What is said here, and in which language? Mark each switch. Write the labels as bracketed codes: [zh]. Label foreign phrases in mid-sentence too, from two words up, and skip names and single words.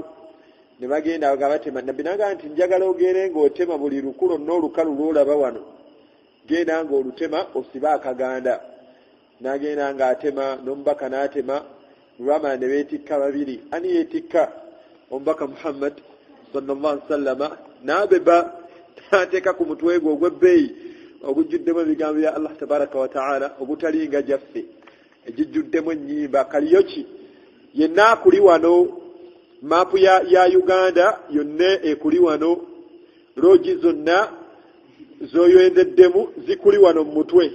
[lg] Ne bagenda batema. Nabbi n'agamba nti njagala ogende ng'otema buli lukulo n'olukalu lw'olaba wano, genda ng'olutema osiba akaganda. N'agenda ng'atema, n'omubaka n'atema. Lwamala ne beetikka 2. Ani yeetikka? Omubaka Muhammad [ar] صلى الله عليه وسلم. [lg] N'abeba n'ateeka ku mutwe gwe ogw'ebbeeyi ogujjuddemu ebigambo bya Allah [ar] تبارك وتعالى [lg] ogutalinga gyaffe egijjuddemu ennyimba. Kaliyoki yenna akuli wano, maapu ya Uganda yonna ekuli wano, loogi zonna z'oyendeddemu zikuli wano mu mutwe.